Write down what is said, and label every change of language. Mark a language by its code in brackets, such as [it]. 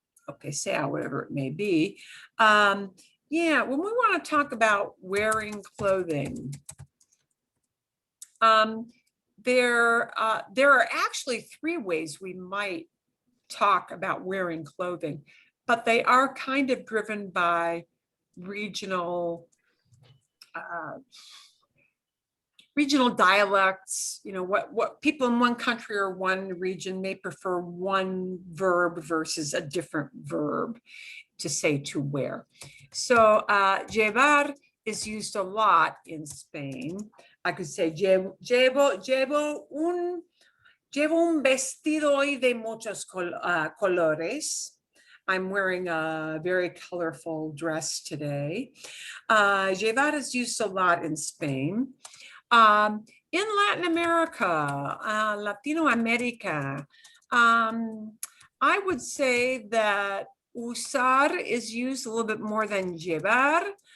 [en] Okay, say whatever it may be. Yeah, when we want to talk about wearing clothing, there are actually three ways we might talk about wearing clothing, but they are kind of driven by regional dialects. You know, what people in one country or one region may prefer one verb versus a different verb to say to wear. So llevar is used a lot in Spain. [es] I could say llevo un vestido hoy de muchos colores. [en] I'm wearing a very colorful dress today. Llevar is used a lot in Spain. In Latin America, Latino America, I would say that usar is used a little bit more than llevar.